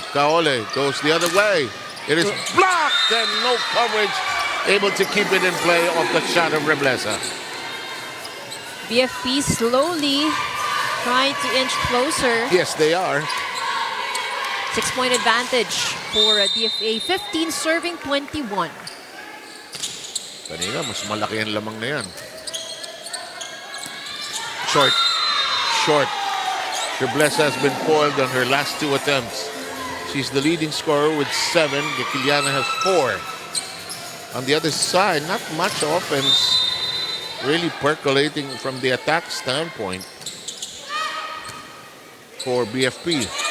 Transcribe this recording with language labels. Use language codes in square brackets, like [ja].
[en] Kaole goes the other way. It is blocked and no coverage. Able to keep it in play off the shot of Reblesa. BFP slowly trying to inch closer. Yes, they are. 6-point advantage for DFA. 15 serving 21. [tl] Kanina, mas malaki ang lamang na yan. [en] Short. Short. Reblesa has been foiled on her last 2 attempts. She's the leading scorer with 7. Gakiliana has 4. On the other side, not much offense really percolating from the attack standpoint for BFP.